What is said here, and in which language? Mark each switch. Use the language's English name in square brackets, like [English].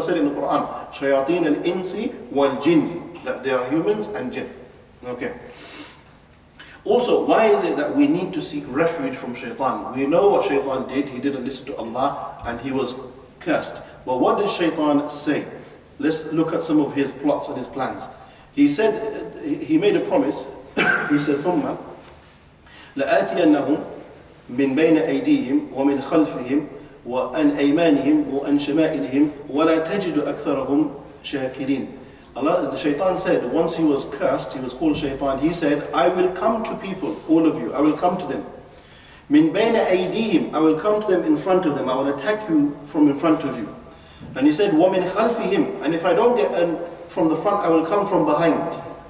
[English] Allah said in the Quran, shayateen al-insi wal jinn, that they are humans and jinn. Okay. Also, why is it that we need to seek refuge from shaitan? We know what shaitan did. He didn't listen to Allah and he was cursed. But what did shaitan say? Let's look at some of his plots and his plans. He said, he made a promise. He said, [Arabic] ثُمَّ لَآتِيَنَّهُمْ من بين أيديهم ومن خلفهم وعن أيمانهم وعن شمائلهم ولا تجد أكثرهم شاكرين. [English] Allah, the shaitan said, once he was cursed, he was called shaitan, he said, I will come to people, all of you, I will come to them. [Arabic] من بين أيديهم, [English] I will come to them in front of them, I will attack you from in front of you. And he said, [Arabic] وَمِنْ خَلْفِهِمْ, [English] and if I don't get from the front, I will come from behind.